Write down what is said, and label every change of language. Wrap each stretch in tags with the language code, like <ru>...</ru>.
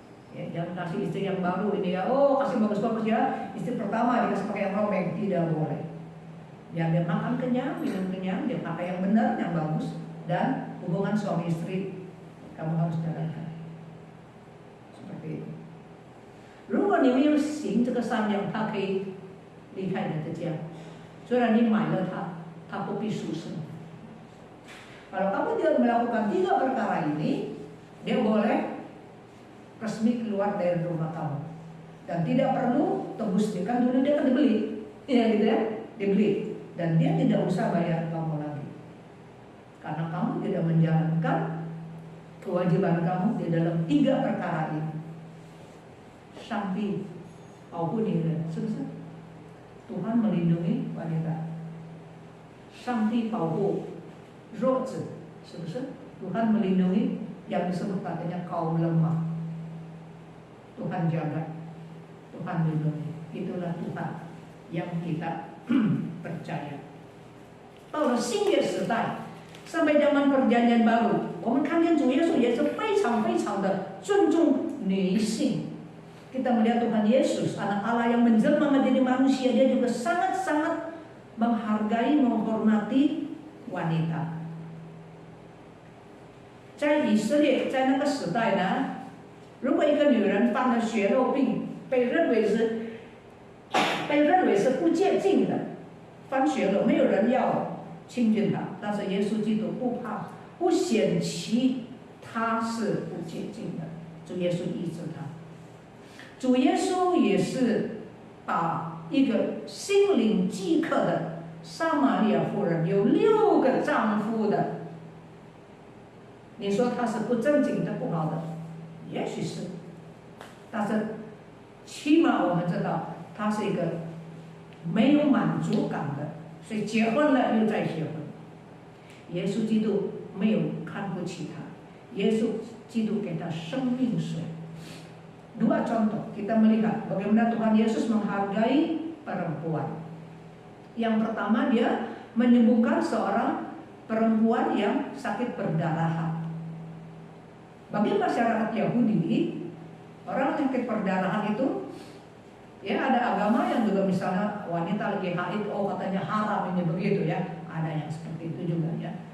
<id>Ya, jangan kasih istri yang baru ini ya, kasih bagus-bagus ya, istri pertama dikasih pakai yang robek, tidak boleh. Ya, dia makan kenyang, minum kenyang, dia pakai yang benar, yang bagus, dan hubungan suami istri kamu harus jalankan seperti itu.</id> <zh>如果你没有行这个善良，他可以离开你的家，虽然你买了他不必赎身。</zh> <id>Kalau kamu tidak melakukan 3 perkara ini, dia boleh resmi keluar dari rumah kamu dan tidak perlu tebus dia, kan dulu dia kan dibeli, ya gitu ya, dibeli, dan dia tidak usah bayar kamu lagi karena kamu tidak menjalankan kewajiban kamu di dalam 3 perkara ini.</id> <zh>上帝保护你人，是不是？</zh> <id>Tuhan melindungi wanita.</id> <zh>上帝保护弱者，是不是？</zh> <id>Tuhan melindungi yang disebut katanya kaum lemah. Tuhan jaga, Tuhan lindungi. Itulah Tuhan yang kita percaya.</id> <zh>到了新约时代，</zh> <id>sampai zaman perjanjian baru，</id> <zh>我们看见主耶稣也是非常非常的尊重女性。</zh> <id>Kita melihat Tuhan Yesus, anak Allah yang menjelma menjadi manusia, dia juga sangat-sangat menghargai, menghormati wanita.</id> <zh>在以色列，在那个时代呢，如果一个女人犯了血肉病，被认为是不洁净的，犯血肉，没有人要亲近她。但是耶稣基督不显其她是不洁净的，主耶稣医治她。主耶稣也是把一个心灵饥渴的撒玛利亚妇人，有6个丈夫的，你说她是不正经的、不好的，也许是，但是起码我们知道她是一个没有满足感的，所以结婚了又再结婚。耶稣基督没有看不起她，耶稣基督给她生命水。</zh> <id>2 contoh kita melihat bagaimana Tuhan Yesus menghargai perempuan. Yang pertama, dia menyembuhkan seorang perempuan yang sakit perdarahan. Bagi masyarakat Yahudi, orang sakit perdarahan itu, ya ada agama yang juga misalnya wanita lagi haid, oh katanya haram ini begitu ya, ada yang seperti itu juga ya.</id>